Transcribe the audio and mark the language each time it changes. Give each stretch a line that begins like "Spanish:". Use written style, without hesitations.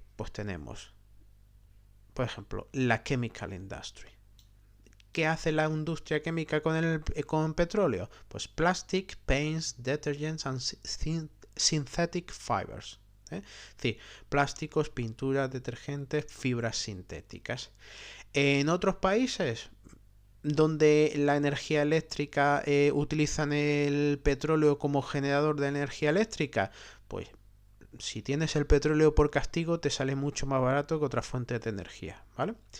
Spanish: Pues tenemos, por ejemplo, la
English: chemical industry.
Spanish: ¿Qué hace la industria química con petróleo? Pues
English: plastic, paints, detergents and synthetic fibers.
Spanish: Es decir, plásticos, pinturas, detergentes, fibras sintéticas. En otros países donde la energía eléctrica utilizan el petróleo como generador de energía eléctrica, pues si tienes el petróleo por castigo te sale mucho más barato que otras fuentes de energía, ¿vale?